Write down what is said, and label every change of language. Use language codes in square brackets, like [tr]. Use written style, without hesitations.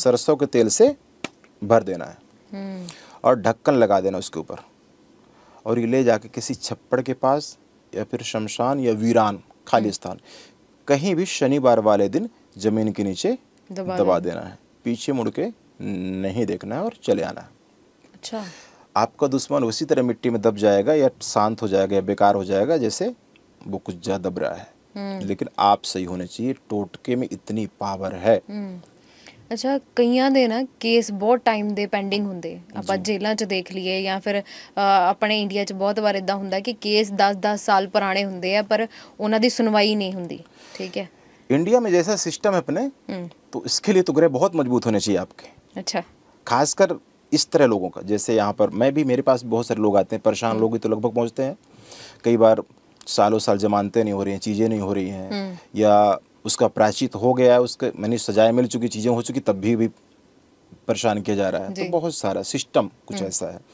[hi] सरसों के तेल से भर देना है और ढक्कन लगा देना उसके ऊपर, और ये ले जाके किसी छप्पड़ के पास या फिर शमशान या वीरान खाली स्थान कहीं भी शनिवार वाले दिन जमीन के नीचे दबा देना है। पीछे मुड़ के नहीं देखना है और चले आना है। अच्छा, आपका दुश्मन उसी तरह मिट्टी में दब जाएगा या शांत हो जाएगा या बेकार हो जाएगा जैसे वो कुछ ज्यादा दब रहा है। लेकिन आप सही होने चाहिए, टोटके में इतनी पावर है। [pa] ਅੱਛਾ, ਕਈਆਂ ਦੇ ਨਾ ਕੇਸ ਬਹੁਤ ਟਾਈਮ ਦੇ ਪੈਂਡਿੰਗ ਹੁੰਦੇ, ਆਪਾਂ ਜੇਲ੍ਹਾਂ 'ਚ ਦੇਖ ਲਈਏ ਜਾਂ ਫਿਰ ਆਪਣੇ ਇੰਡੀਆ 'ਚ ਬਹੁਤ ਵਾਰ ਇਦਾਂ ਹੁੰਦਾ ਕਿ ਕੇਸ 10-10 ਸਾਲ ਪੁਰਾਣੇ ਹੁੰਦੇ ਆ ਪਰ ਉਹਨਾਂ ਦੀ ਸੁਣਵਾਈ नहीं ਹੁੰਦੀ। [hi] ठीक है, इंडिया में जैसा सिस्टम है अपने, तो इसके लिए तो ग्रह बहुत मजबूत होने चाहिए आपके। अच्छा, खासकर इस तरह लोगों का, जैसे यहाँ पर मैं भी, मेरे पास बहुत सारे लोग आते हैं, परेशान लोग भी तो लगभग पहुँचते हैं। कई बार सालों साल जमानतें नहीं हो रही हैं, चीज़ें नहीं हो रही हैं, या उसका प्रायश्चित हो गया है, उसके मैंने सजाएं मिल चुकी, चीज़ें हो चुकी, तब भी परेशान किया जा रहा है। तो बहुत सारा सिस्टम कुछ ऐसा है।